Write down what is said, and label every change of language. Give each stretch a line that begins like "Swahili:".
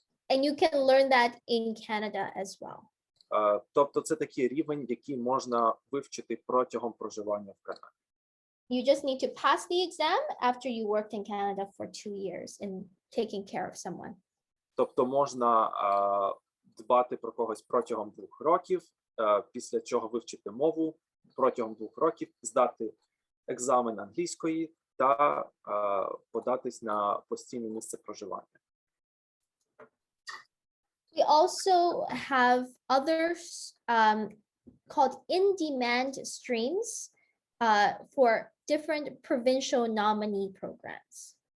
English: And you can learn that in Canada as well.
Ukrainian: Тобто це такий рівень, який можна вивчити протягом проживання в Канаді.
English: You just need to pass the exam after you worked in Canada for 2 years in taking care of someone.
Ukrainian: Тобто можна дбати про когось протягом 2 років, після чого вивчити мову, протягом 2 років здати екзамен англійської та податись на постійне місце проживання.
English: We also have others called in-demand streams for different provincial nominee programs.